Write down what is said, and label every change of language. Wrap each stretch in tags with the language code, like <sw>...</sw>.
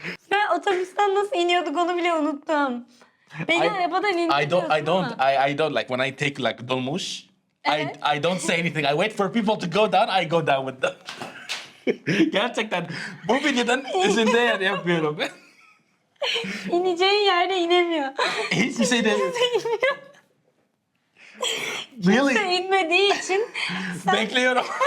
<tr>Ben otobüsten nasıl iniyorduk onu bile unuttum. Beni arabadan indiriyorsun</tr> <en>I don't like when I take like dolmuş.</en> <tr>Evet.</tr> <en>I don't say anything. I wait for people to go down. I go down with them.</en> <tr>Gerçekten bu videodan üzerinde yer yapıyorum. İneceğin yerde inemiyor. Hiçbir şey demiyorum. İnmiyor.</tr> <en>Really?</en> <tr>Kimse inmediği için sen... Bekliyorum.</tr>